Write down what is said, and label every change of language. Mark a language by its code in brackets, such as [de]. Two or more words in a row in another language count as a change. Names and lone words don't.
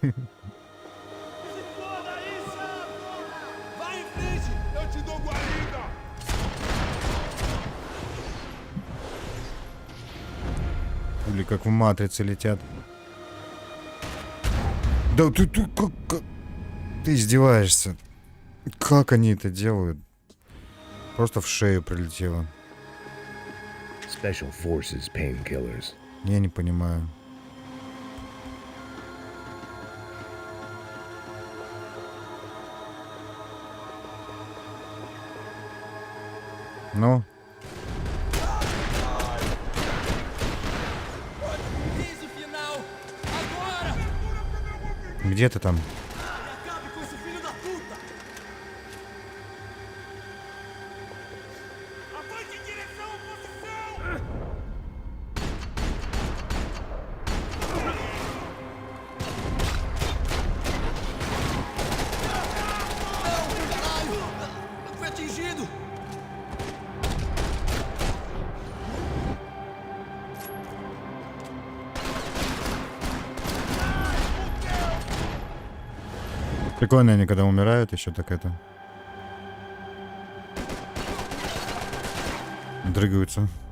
[ru] Пули как в матрице летят. Да ты как... Ты издеваешься. Как они это делают? Просто в шею прилетело. [en] Special Forces painkillers. [ru] Я не понимаю. Ну? [pt] Vise o final! Agora! [ru] Где ты там? [pt] Acabe com esse filho da puta! Avance em direção à posição! Não, caralho! Eu fui atingido! [ru] Прикольно они, когда умирают, еще так это... Дрыгаются.